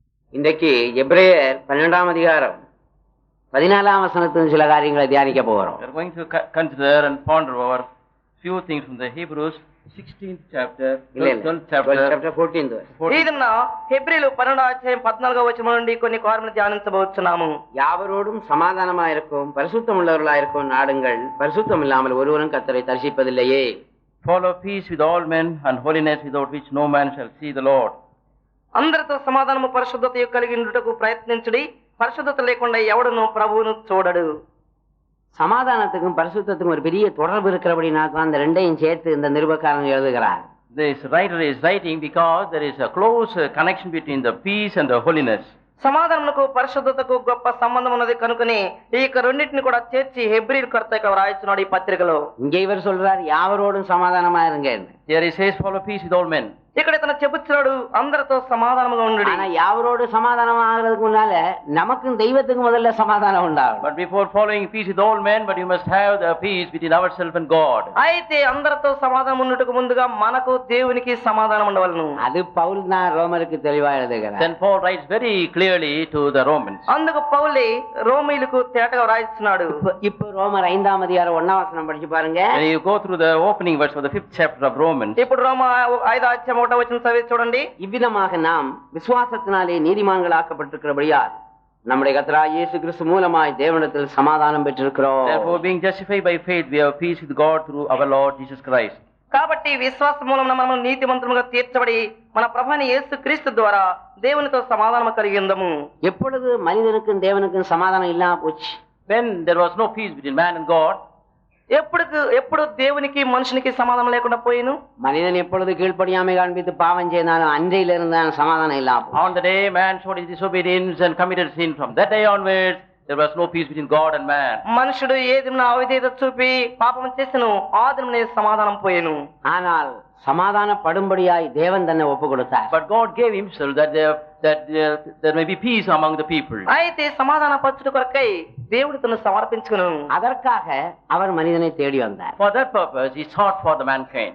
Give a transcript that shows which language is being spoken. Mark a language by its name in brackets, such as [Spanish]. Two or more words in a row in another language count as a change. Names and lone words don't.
[Tamil] இன்றைக்கு எபிரேயர் 12ஆம் அதிகாரம் 14ஆம் வசனத்தின் சில காரியங்களை தியானிக்க போகிறோம். [English] We are going to consider and ponder over few things from the Hebrews 16th chapter, 12th chapter, 14th verse. [Telugu] ఈ దిన హెబ్రీలు 12వ అధ్యాయం 14వ వచనం నుండి కొన్ని కార్యములు ధ్యానించబోతున్నాము. [Tamil] யாவரோடும் சமாதானமாயிருக்கும் பரிசுத்தம் உள்ளவர்களாயிருக்கும் நாடுங்கள், பரிசுத்தம் இல்லாமல் ஒருவரும் கர்த்தரை தரிசிப்பதில்லையே. [English] follow peace with all men and holiness, without which no man shall see the Lord. [Telugu] అందరితో సమాధానము పరిశుద్ధత కలిగి ఉండుటకు ప్రయత్నించుడి, పరిశుద్ధత లేకుండా ఎవడును ప్రభువును చూడడు. [Tamil] சமாதானத்துக்கும் பரிசுத்தத்துக்கும் ஒரு பெரிய தொடர்பு இருக்கிறபடினா தான் அந்த ரெண்டையும் சேர்த்து இந்த நிருபக்காரன் எழுதுகிறார். [English] This writer is writing because there is a close connection between the peace and the holiness. [Telugu] సమాధానమునకు పరిశుద్ధతకు గొప్ప సంబంధం ఉన్నది కనుకనే ఈ రెండింటిని కూడా చేర్చి హెబ్రీలు కర్త రాయించున్నాడు ఈ పత్రికలో. [Tamil] இங்கே இவர் சொல்றார் யாவரோடும் சமாதானமா இருங்க. [English] Here he says follow peace with all men. [Telugu] ఇక్కడ ఇతను చెబుతున్నాడు అందరితో సమాధానముగా ఉండు. [Tamil] ஆனா யாவரோடு சமாதானம் ஆகிறதுக்கு முன்னால நமக்கும் தெய்வத்துக்கும் முதல்ல சமாதானம் உண்டாகும். [English] But before following peace with all men, but you must have the peace between ourselves and God. [Telugu] అయితే అందరితో సమాధానం ఉండుటకు ముందుగా మనకు దేవునికి సమాధానం ఉండవలెను. [Tamil] அது பவுல் தான் ரோமருக்கு தெளிவா எழுதுகிறார். [English] Then Paul writes very clearly to the Romans. [Telugu] అందుకు పౌలే రోమీయులకు తేటగా రాయిస్తున్నాడు. [Tamil] இப்போ ரோமர் 5ஆம் அதிகாரம் 1ஆம் வசனம் படிச்சு பாருங்க. [English] When you go through the opening verse of the 5th chapter of Romans. [Telugu] ఇప్పుడు రోమ 5వ అధ్యాయం 1వ వచనం చదివి చూడండి. [Tamil] இவ்விதமாக நாம் விசுவாசத்தினாலே நீதிமான்களாக்கப்பட்டிருக்கிறபடியால் நம்முடைய கர்த்தராகிய இயேசு கிறிஸ்து மூலமாய் தேவனிடத்தில் சமாதானம் பெற்றிருக்கிறோம். [English] Therefore, being justified by faith, we have peace with God through our Lord Jesus Christ. [Telugu] కాబట్టి విశ్వాస మూలమున మనము నీతిమంతులుగా తీర్చబడి మన ప్రభువైన యేసు క్రీస్తు ద్వారా దేవునితో సమాధానం కలిగి ఉందము. [Tamil] எப்பொழுது மனிதனுக்கும் தேவனுக்கும் சமாதானம் இல்லாம போச்சு? [English] When there was no peace between man and God. [Telugu] ఎప్పుడు దేవునికి మనుషునికి సమాధానం లేకుండా పోయిను? [Tamil] மனிதன் எப்பொழுது கீழ்ப்படியாமை காண்பித்து பாவம் செய்தாலும் அன்றையிலிருந்து சமாதானம் இல்லாம. [English] On the day man showed his disobedience and committed sin, from that day onwards there was no peace between God and man. [Telugu] మనుషుడు ఏ దినమున అవిధేయత చూపి పాపం చేసెను, ఆ దినమునే సమాధానం పోయెను. [Tamil] ஆனால் சமாதானப்படும்படியாய் தேவன் தன்னை ஒப்பு கொடுத்தார். [English] But God gave himself that there may be peace among the people. [Telugu] అయితే సమాధాన పరచుట కొరకై దేవుడు తను సమర్పించుకొను. [Tamil] அதற்காக அவர் மனிதனை தேடி வந்தார். [English] For that purpose he sought for the mankind.